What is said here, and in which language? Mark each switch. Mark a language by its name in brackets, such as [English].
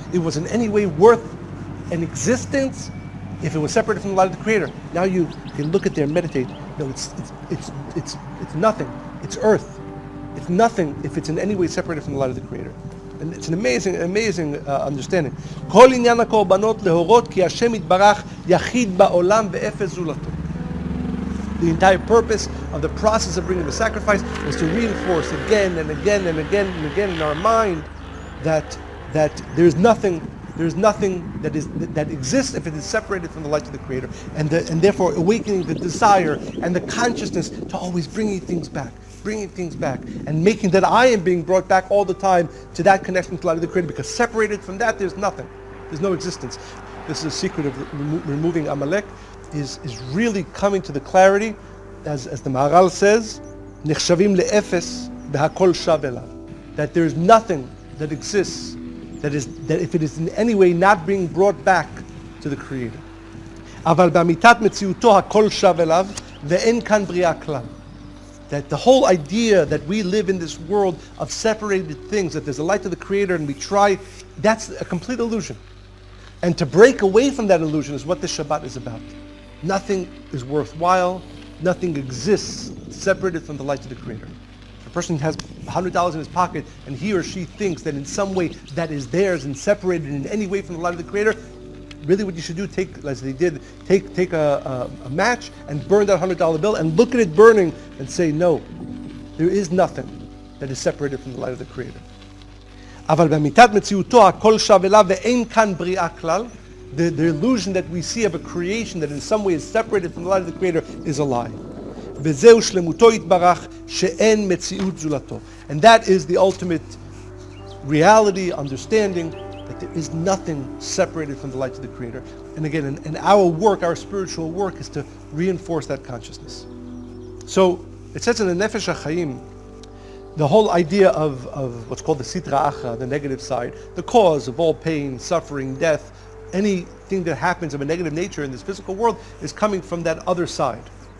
[English] It was in any way worth an existence if it was separated from the light of the Creator? Now you can look at there and meditate. No, it's nothing. It's earth. It's nothing if it's in any way separated from the light of the Creator. And it's an amazing understanding. [Hebrew] כל עניין הקורבנות להורות כי השם יתברך יחיד בעולם ואפס זולתו. [English] The entire purpose of the process of bringing the sacrifice was to reinforce again and again and again and again in our mind that there's nothing that exists if it is separated from the light of the Creator, and therefore awakening the desire and the consciousness to always bringing things back, and making that I am being brought back all the time to that connection to the light of the Creator, because separated from that there's nothing, there's no existence. This is a secret of removing Amalek, is really coming to the clarity, as the Maharal says, [Hebrew] נחשבים לאפס והכל שב אליו, [English] that there is nothing that exists that if it is in any way not being brought back to the Creator. [Hebrew] אבל באמיתת מציאותו הכל שב אליו ואין כאן בריאה כלל. [English] That the whole idea that we live in this world of separated things, that there's a light of the Creator and we try, that's a complete illusion. And to break away from that illusion is what this Shabbat is about. Nothing is worthwhile, nothing exists separated from the light of the Creator. If a person has $100 in his pocket and he or she thinks that in some way that is theirs and separated in any way from the light of the Creator, really what you should do, take, as they did, take a match and burn that $100 bill and look at it burning and say, no, there is nothing that is separated from the light of the Creator. [Hebrew] אבל באמיתת מציאותו הכל שב אליו ואין כאן בריאה כלל. [English] The illusion that we see of a creation that in some way is separated from the light of the Creator is a lie. [Hebrew] וזהו שלמותו יתברך שאין מציאות זולתו. [English] And that is the ultimate reality, understanding, that there is nothing separated from the light of the Creator. And again, in our work, our spiritual work, is to reinforce that consciousness. So it says in the Nefesh HaChaim, the whole idea of what's called the Sitra Achra, the negative side, the cause of all pain, suffering, death, anything that happens of a negative nature in this physical world is coming from that other side.